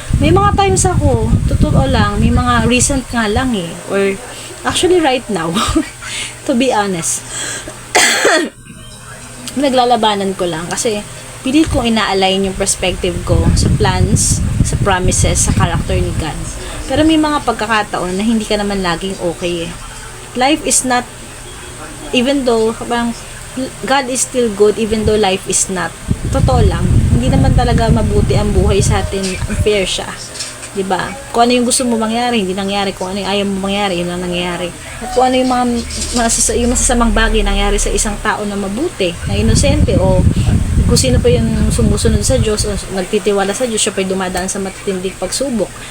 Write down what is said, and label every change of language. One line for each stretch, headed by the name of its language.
Filipino: May mga times ako, totoo lang, may mga recent nga lang or actually right now, to be honest, naglalabanan ko lang kasi pilit kong ina-align yung perspective ko sa plans, sa promises, sa character ni God. Pero may mga pagkakataon na hindi ka naman laging okay.
English: Life is not, even though God is still good, even though life is not.
Filipino: Totoo lang, hindi naman talaga mabuti ang buhay sa atin, unfair siya. Diba? Kung ano yung gusto mo mangyari, hindi nangyari. Kung ano yung ayaw mo mangyari, yun lang nangyari. At kung ano yung yung masasamang bagay nangyari sa isang tao na mabuti, na inosente, o kung sino pa yung sumusunod sa Diyos o nagtitiwala sa Diyos, siya pa yung dumadaan sa matitinding pagsubok.